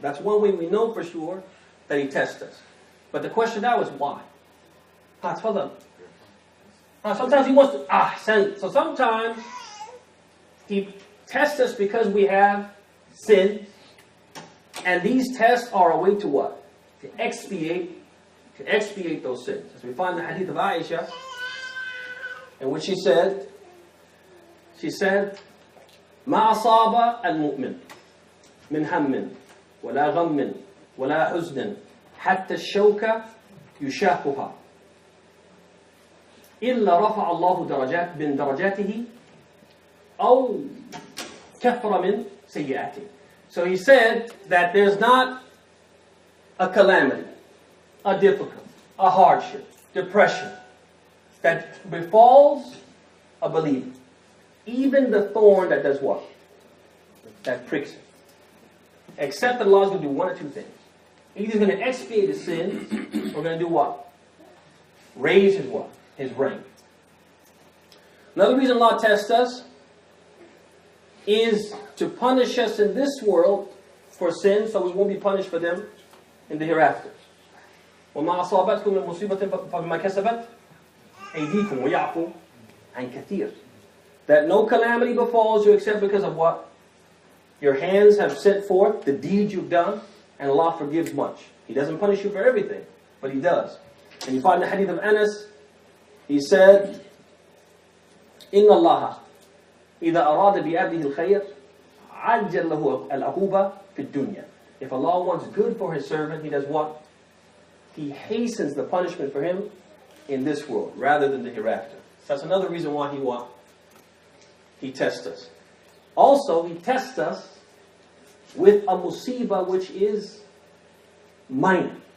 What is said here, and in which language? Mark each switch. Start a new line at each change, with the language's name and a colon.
English: That's one way we know for sure that He tests us. But the question now is why? Sometimes He wants to... So sometimes He tests us because we have sin. And these tests are a way to what? To expiate those sins.
Arabic: As we find the hadith of Aisha, in which she said, ما أصاب المؤمن من هم ولا غم ولا حزن حتى الشوكة يشاكها إلا رفع الله درجات من درجاته أو كفر من سيئاته.
English: So he said that there's not a calamity, a difficulty, a hardship, depression that befalls a believer. Even the thorn that does what? That pricks him. Except that Allah is going to do one or two things. Either He's going to expiate his sins, or going to do what? Raise his what? His rank. Another reason Allah tests us is to punish us in this world for sin, so we won't be punished for them in the hereafter.
Arabic: وَمَا أَصَابَتْكُم مِّن مُّصِيبَةٍ فَبِمَا كَسَبَتْ أَيْدِيكُمْ وَيَعْفُو عَنْ كَثِيرٍ.
English: That no calamity befalls you except because of what? Your hands have sent forth, the deeds you've done, and Allah forgives much. He doesn't punish you for everything, but He does.
Arabic: And you find the hadith of Anas, he said, إِنَّ اللَّهَ إِذَا أَرَادَ بِعَبْدِهِ الْخَيْرِ عَجَّلَ لَهُ الْعُقُوبَةَ فِي الدُّنْيَا.
English: If Allah wants good for His servant, He does what? He hastens the punishment for him in this world, rather than the hereafter. So that's another reason why He tests us. Also, He tests us with a musibah which is minor.